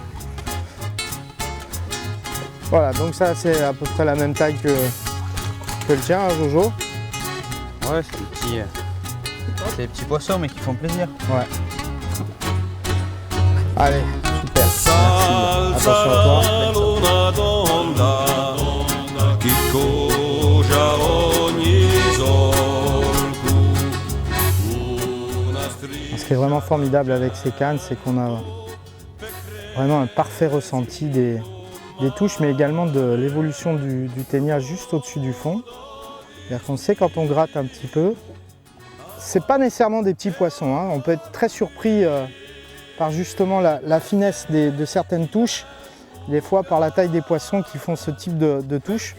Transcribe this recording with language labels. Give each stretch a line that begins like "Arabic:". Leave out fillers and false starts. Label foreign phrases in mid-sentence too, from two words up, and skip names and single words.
French: Voilà, donc ça c'est à peu près la même taille que le tien, hein, Jojo. Ouais, c'est un C'est des petits poissons mais qui font plaisir. Ouais. Allez, super. Merci.
Corsican: S'alza
French: Attention à toi.
Corsican: una donna che cogia ogni solco. Una striscia.
French: Ce qui est vraiment formidable avec ces cannes, c'est qu'on a vraiment un parfait ressenti des touches, mais également de l'évolution du ténia juste au-dessus du fond. C'est-à-dire qu'on sait quand on gratte un petit peu, c'est pas nécessairement des petits poissons, hein. On peut être très surpris par justement la finesse de certaines touches, des fois par la taille des poissons qui font ce type de touches.